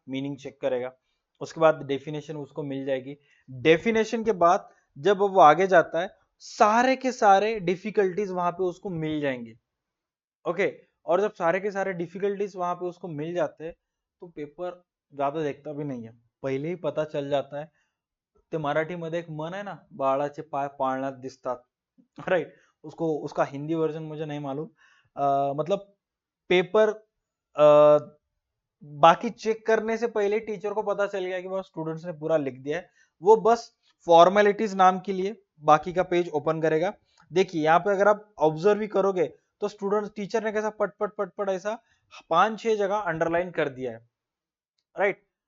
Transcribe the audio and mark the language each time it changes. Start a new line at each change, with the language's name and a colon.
Hindi: Meaning check करेगा, उसके बाद डेफिनेशन उसको मिल जाएगी। डेफिनेशन के बाद जब वो आगे जाता है सारे के सारे डिफिकल्टीज वहां पे उसको मिल जाएंगे। ओके, और जब सारे के सारे डिफिकल्टीज वहां पे उसको मिल जाते हैं तो पेपर ज्यादा देखता भी नहीं है, पहिले ही पता चल जाता है।
Marathi: ते मराठीमध्ये एक मन आहे ना, बाळाचे पाय पाळण्यात दिसतात, राइट,
Hindi: उसको उसका हिंदी वर्जन मुझे नहीं मालूम। मतलब पेपर बाकी चेक करने से पहले टीचर को पता चल गया कि बस स्टूडेंट्स ने पूरा लिख दिया है, वो बस फॉर्मेलिटीज नाम के लिए बाकी का पेज ओपन करेगा। देखिए यहाँ पे अगर आप ऑब्जर्व भी करोगे तो स्टूडेंट टीचर ने कैसा पट पट पट पट ऐसा 5-6 जगह अंडरलाइन कर दिया है, राइट।